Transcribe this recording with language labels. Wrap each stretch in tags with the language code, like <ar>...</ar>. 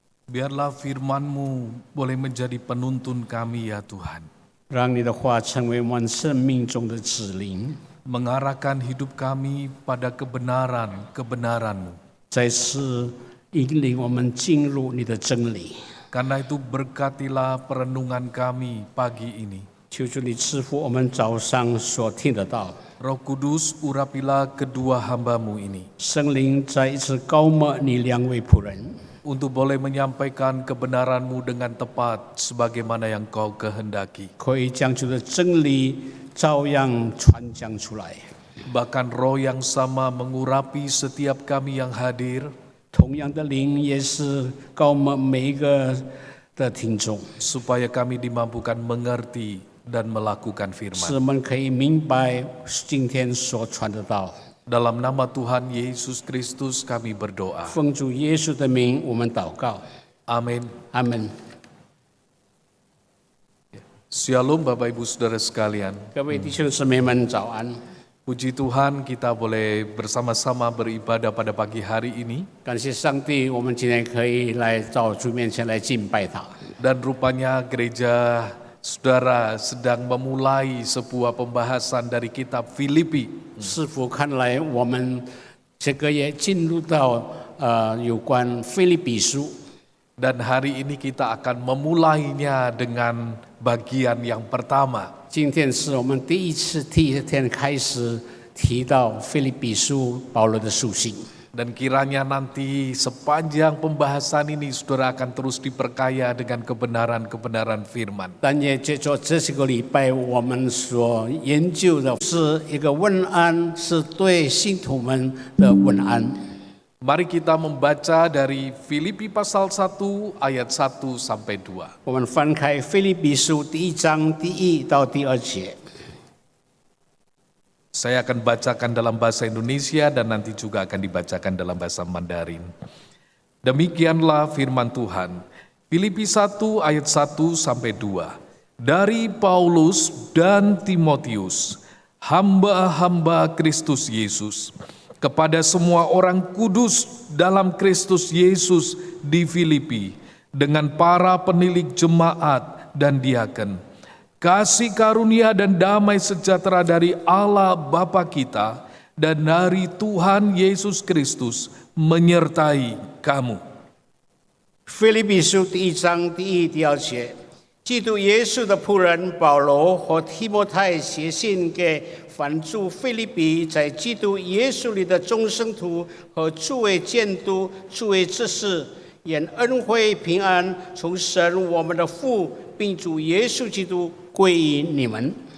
<id>Biarlah firman-Mu boleh menjadi penuntun kami ya Tuhan.</id> <zh>让你的话成为我们生命中的指引，</zh> <id>Mengarahkan hidup kami pada kebenaran-kebenaran-Mu.</id> <zh>再次引领我们进入你的真理。</zh> <id>Karena itu berkatilah perenungan kami pagi ini.</id> <zh>求主你赐福我们早上所听得到。</zh> <id>Roh Kudus, urapilah kedua hamba-Mu ini.</id> <zh>圣灵再一次高抹你两位仆人，</zh> <id>Untuk boleh menyampaikan kebenaran-Mu dengan tepat sebagaimana yang Kau kehendaki.</id> <zh>可以将主的真理照样传讲出来。</zh> <id>Bahkan roh yang sama mengurapi setiap kami yang hadir,</id> <zh>同样的灵也是高抹每一个的听众，</zh> <id>supaya kami dimampukan mengerti dan melakukan</id> <zh>使</zh> <id>firman.</id> <zh>我们可以明白今天所传的道。</zh> <id>Dalam nama Tuhan Yesus Kristus kami berdoa.</id> <zh>奉主耶稣的名，我们祷告，</zh> <id>Amin.</id> <zh>阿门。</zh> <id>Shalom Bapak Ibu Saudara sekalian.</id> <zh>各位弟兄姊妹们，早安！</zh> <id>Puji Tuhan kita boleh bersama-sama beribadah pada pagi hari ini.</id> <zh>感谢上帝，我们今天可以来到主面前来敬拜他。</zh> <id>Dan rupanya gereja saudara sedang memulai sebuah pembahasan dari kitab Filipi.</id> <zh>似乎看来我们这个也进入到有关腓立比书。</zh> <id>Dan hari ini kita akan memulainya dengan bagian yang pertama.</id> <zh>今天是我们第一次开始提到腓立比书保罗的书信。</zh> <id>Dan kiranya nanti sepanjang pembahasan ini saudara akan terus diperkaya dengan kebenaran-kebenaran firman.</id> <zh>但也借着这几个礼拜，我们所研究的是一个问安，是对信徒们的问安。</zh> <id>Mari kita membaca dari Filipi pasal 1 ayat 1 sampai 2.</id> <zh>我们翻开腓立比书第1章第1到第2节。</zh> <id>Saya akan bacakan dalam bahasa Indonesia dan nanti juga akan dibacakan dalam bahasa Mandarin. Demikianlah firman Tuhan. Filipi 1 ayat 1 sampai 2. Dari Paulus dan Timotius, hamba-hamba Kristus Yesus, kepada semua orang kudus dalam Kristus Yesus di Filipi, dengan para penilik jemaat dan diaken. Kasih karunia dan damai sejahtera dari Allah Bapa kita dan dari Tuhan Yesus Kristus menyertai kamu.</id> <zh>腓立比书第1章第1、第2节，基督耶稣的仆人保罗和提摩太写信给凡住腓立比，在基督耶稣里的众圣徒和诸位监督、诸位执事，愿恩惠平安从神我们的父并主耶稣基督归于你们。</zh>